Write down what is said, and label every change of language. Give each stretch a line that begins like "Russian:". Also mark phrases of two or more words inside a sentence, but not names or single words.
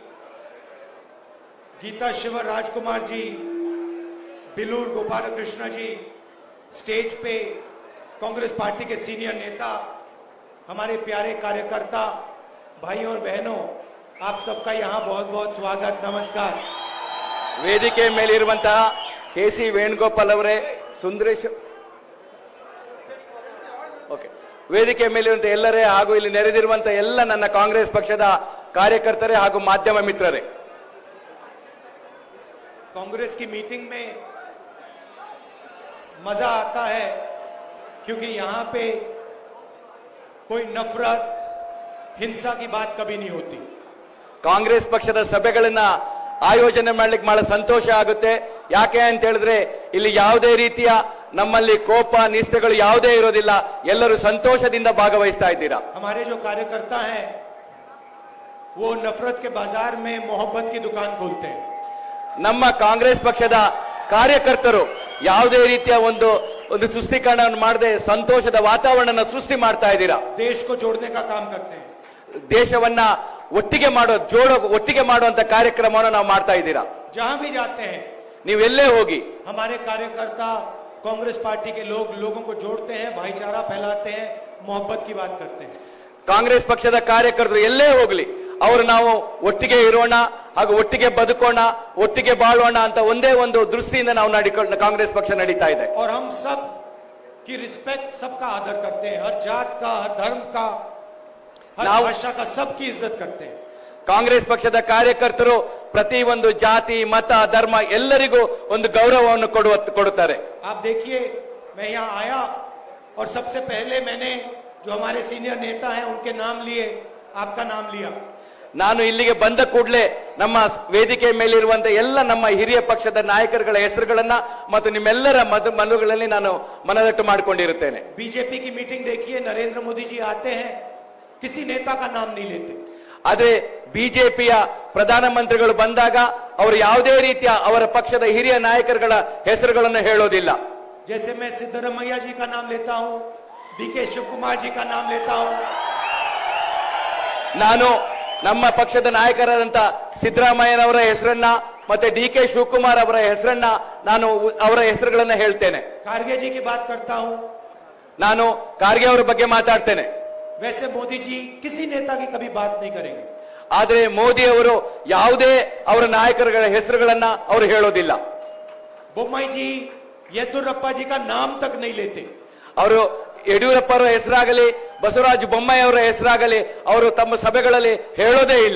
Hindi: गीता शिव राजकुमार जी, बिलूर गोपाल कृष्ण जी, स्टेज पे कांग्रेस पार्टी के सीनियर नेता, हमारे प्यारे कार्यकर्ता भाइयों और बहनों, आप सबका यहाँ बहुत बहुत स्वागत, नमस्कार।
Kannada: ವೇದಿಕೆ ಮೇಲಿರುವಂತಹ ಕೆಸಿ ವೇಣುಗೋಪಾಲ್ ಅವರೇ, ಸುಂದರೇಶ್, ಓಕೆ, ವೇದಿಕೆ ಮೇಲಿರುವಂತಹ ಎಲ್ಲರೇ ಹಾಗೂ ಇಲ್ಲಿ ನೆರೆದಿರುವಂತಹ ಎಲ್ಲ ನನ್ನ ಕಾಂಗ್ರೆಸ್ ಪಕ್ಷದ ಕಾರ್ಯಕರ್ತರೇ ಹಾಗೂ ಮಾಧ್ಯಮ ಮಿತ್ರರೇ,
Hindi: कांग्रेस की मीटिंग में मजा आता है क्योंकि यहां पे कोई नफरत, हिंसा की बात कभी नहीं होती।
Kannada: ಕಾಂಗ್ರೆಸ್ ಪಕ್ಷದ ಸಭೆಗಳನ್ನ ಆಯೋಜನೆ ಮಾಡ್ಲಿಕ್ಕೆ ಬಹಳ ಸಂತೋಷ ಆಗುತ್ತೆ. ಯಾಕೆ ಅಂತ ಹೇಳಿದ್ರೆ ಇಲ್ಲಿ ಯಾವುದೇ ರೀತಿಯ ನಮ್ಮಲ್ಲಿ ಕೋಪ ನಿಷ್ಠೆಗಳು ಯಾವುದೇ ಇರೋದಿಲ್ಲ, ಎಲ್ಲರೂ ಸಂತೋಷದಿಂದ ಭಾಗವಹಿಸ್ತಾ ಇದ್ದೀರಾ.
Hindi: हमारे जो कार्यकर्ता हैं वो नफरत के बाजार में मोहब्बत की दुकान खोलते हैं।
Kannada: ನಮ್ಮ ಕಾಂಗ್ರೆಸ್ ಪಕ್ಷದ ಕಾರ್ಯಕರ್ತರು ಯಾವುದೇ ರೀತಿಯ ಒಂದು ತುಷ್ಟೀಕರಣವನ್ನು ಮಾಡದೆ ಸಂತೋಷದ ವಾತಾವರಣ ಸೃಷ್ಟಿ ಮಾಡ್ತಾ ಇದ್ದೀರಾ.
Hindi: देश को जोड़ने का काम करते हैं,
Kannada: ದೇಶವನ್ನ ಒಟ್ಟಿಗೆ ಮಾಡುವಂತ ಕಾರ್ಯಕ್ರಮವನ್ನು ನಾವು ಮಾಡ್ತಾ ಇದ್ದೀರಾ.
Hindi: जहां भी जाते हैं
Kannada: ನೀವೆಲ್ಲೇ ಹೋಗಿ
Hindi: हमारे कार्यकर्ता कांग्रेस पार्टी के लोगों को जोड़ते हैं, भाईचारा फैलाते हैं, मोहब्बत की बात करते हैं।
Kannada: ಕಾಂಗ್ರೆಸ್ ಪಕ್ಷದ ಕಾರ್ಯಕರ್ತರು ಎಲ್ಲೇ ಹೋಗ್ಲಿ ಅವರು ನಾವು ಒಟ್ಟಿಗೆ ಇರೋಣ ಹಾಗೂ ಒಟ್ಟಿಗೆ ಬದುಕೋಣ, ಒಟ್ಟಿಗೆ ಬಾಳೋಣ ಅಂತ ಒಂದೇ ಒಂದು ದೃಷ್ಟಿಯಿಂದ ನಾವು ಕಾಂಗ್ರೆಸ್ ಪಕ್ಷ ನಡೀತಾ ಇದೆ.
Hindi: और हम सब की रिस्पेक्ट, सबका आदर करते हैं, हर जात का, हर धर्म का, हर भाषा का, सबकी इज्जत करते हैं।
Kannada: ಕಾಂಗ್ರೆಸ್ ಪಕ್ಷದ ಕಾರ್ಯಕರ್ತರು ಪ್ರತಿ ಒಂದು ಜಾತಿ, ಮತ, ಧರ್ಮ ಎಲ್ಲರಿಗೂ ಒಂದು ಗೌರವವನ್ನು ಕೊಡುತ್ತಾರೆ.
Hindi: आप देखिए, मैं यहाँ आया और सबसे पहले मैंने जो हमारे सीनियर नेता हैं उनके नाम लिए, आपका नाम लिया।
Kannada: ನಾನು ಇಲ್ಲಿಗೆ ಬಂದ ಕೂಡಲೇ ನಮ್ಮ ವೇದಿಕೆ ಮೇಲಿರುವಂತ ಎಲ್ಲ ನಮ್ಮ ಹಿರಿಯ ಪಕ್ಷದ ನಾಯಕರುಗಳ ಹೆಸರುಗಳನ್ನ ಮತ್ತು ನಿಮ್ಮೆಲ್ಲರ ಮನಗಳಲ್ಲಿ ನಾನು ಮನದಟ್ಟು ಮಾಡಿಕೊಂಡಿರುತ್ತೇನೆ.
Hindi: बीजेपी की मीटिंग देखिए, नरेंद्र मोदी जी आते हैं, किसी नेता का नाम नहीं लेते।
Kannada: ಆದ್ರೆ ಬಿಜೆಪಿಯ ಪ್ರಧಾನಮಂತ್ರಿಗಳು ಬಂದಾಗ ಅವರು ಯಾವುದೇ ರೀತಿಯ ಅವರ ಪಕ್ಷದ ಹಿರಿಯ ನಾಯಕರುಗಳ ಹೆಸರುಗಳನ್ನು ಹೇಳೋದಿಲ್ಲ.
Hindi: जैसे मैं सिद्धरामैया जी का नाम लेता हूं, डीके शिवकुमार जी का नाम लेता हूं।
Kannada: ನಾನು ನಮ್ಮ ಪಕ್ಷದ ನಾಯಕರಾದಂತ ಸಿದ್ದರಾಮಯ್ಯನವರ ಹೆಸರನ್ನ ಮತ್ತೆ ಡಿಕೆ ಶಿವಕುಮಾರ್ ಅವರ ಹೆಸರನ್ನ ನಾನು ಅವರ ಹೆಸರುಗಳನ್ನ ಹೇಳ್ತೇನೆ.
Hindi: ಖಾರ್ಗೆ जी की बात करता हूं,
Kannada: ನಾನು ಖಾರ್ಗೆ ಅವರ ಬಗ್ಗೆ ಮಾತಾಡ್ತೇನೆ.
Hindi: वैसे मोदी जी किसी नेता की कभी बात नहीं करेंगे.
Kannada: ಆದ್ರೆ ಮೋದಿ ಅವರು ಯಾವುದೇ ಅವರ ನಾಯಕರುಗಳ ಹೆಸರುಗಳನ್ನ ಅವರು ಹೇಳೋದಿಲ್ಲ.
Hindi: बोम्मई जी, येदुरप्पा जी का नाम तक नहीं लेते.
Kannada: ಅವರು ಯಡಿಯೂರಪ್ಪ ಅವರ ಹೆಸರಾಗಲಿ ಬಸವರಾಜ ಬೊಮ್ಮಾಯಿ ಅವರ ಹೆಸರಾಗಲಿ ಅವರು ತಮ್ಮ ಸಭೆಗಳಲ್ಲಿ ಹೇಳೋದೇ ಇಲ್ಲ.